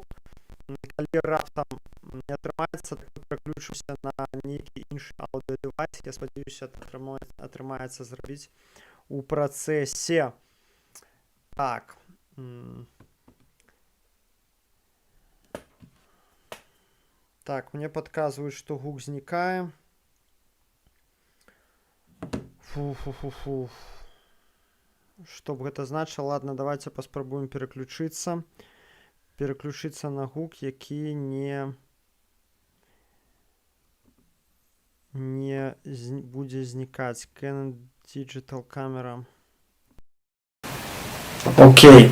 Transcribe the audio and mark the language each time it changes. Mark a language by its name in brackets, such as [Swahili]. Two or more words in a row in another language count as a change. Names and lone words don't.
[Belarusian] Калі раптам не атрымаецца, то пераключуся на нейкі іншы аўдыё-дэвайс. Я спадзяюся, атрымаецца зрабіць у працэсе. Так. [Russian] Так, мне подказывают, что [Belarusian] гук знікае. Фу. [Russian] Что бы это значило? Ладно, давайте паспрабуем переключиться. [Belarusian] Переключиться на гук, які не будзе знікаць. Canon Digital Camera. [Russian] Окей.